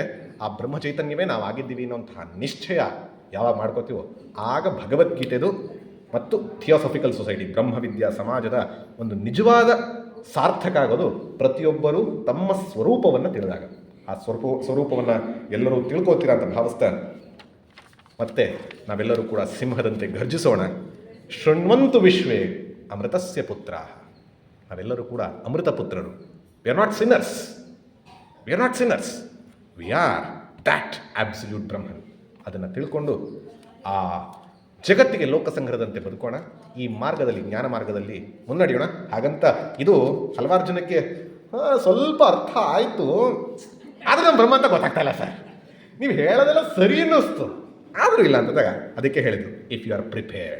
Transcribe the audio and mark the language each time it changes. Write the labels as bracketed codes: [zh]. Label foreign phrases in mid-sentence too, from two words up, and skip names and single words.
[kn] ಆ ಬ್ರಹ್ಮ ಚೈತನ್ಯವೇ ನಾವು ಆಗಿದ್ದೀವಿ ಅನ್ನೋಂತಹ ನಿಶ್ಚಯ ಯಾವಾಗ ಮಾಡ್ಕೋತೀವೋ ಆಗ ಭಗವದ್ಗೀತೆದು ಮತ್ತು ಥಿಯೋಸಫಿಕಲ್ ಸೊಸೈಟಿ, ಬ್ರಹ್ಮವಿದ್ಯಾ ಸಮಾಜದ ಒಂದು ನಿಜವಾದ ಸಾರ್ಥಕ ಆಗೋದು ಪ್ರತಿಯೊಬ್ಬರೂ ತಮ್ಮ ಸ್ವರೂಪವನ್ನು ತಿಳಿದಾಗ. ಆ ಸ್ವರೂಪವನ್ನು ಎಲ್ಲರೂ ತಿಳ್ಕೋತೀರಾ ಅಂತ ಭಾವಿಸ್ತಾ ಮತ್ತೆ ನಾವೆಲ್ಲರೂ ಕೂಡ ಸಿಂಹದಂತೆ ಗರ್ಜಿಸೋಣ. [sa] ಶೃಣ್ವಂತು ವಿಶ್ವೇ ಅಮೃತಸ್ಯ ಪುತ್ರ. [kn] ನಾವೆಲ್ಲರೂ ಕೂಡ ಅಮೃತ ಪುತ್ರರು. [en] We are not sinners, we are that absolute Brahman. [kn] ಅದನ್ನು ತಿಳ್ಕೊಂಡು ಆ ಜಗತ್ತಿಗೆ ಲೋಕಸಂಗ್ರಹದಂತೆ ಬದುಕೋಣ. ಈ ಮಾರ್ಗದಲ್ಲಿ, ಜ್ಞಾನ ಮಾರ್ಗದಲ್ಲಿ ಮುನ್ನಡೆಯೋಣ. ಹಾಗಂತ ಇದು ಹಲವಾರು ಜನಕ್ಕೆ ಸ್ವಲ್ಪ ಅರ್ಥ ಆಯಿತು, ಆದರೆ ನಮ್ಮ ಬ್ರಹ್ಮ ಅಂತ ಗೊತ್ತಾಗ್ತಾ ಇಲ್ಲ ಸರ್, ನೀವು ಹೇಳೋದೆಲ್ಲ ಸರಿ ಅನ್ನಿಸ್ತು, ಆದರೂ ಇಲ್ಲ ಅಂತಂದಾಗ ಅದಕ್ಕೆ ಹೇಳಿದ್ರು [en] if you are prepared.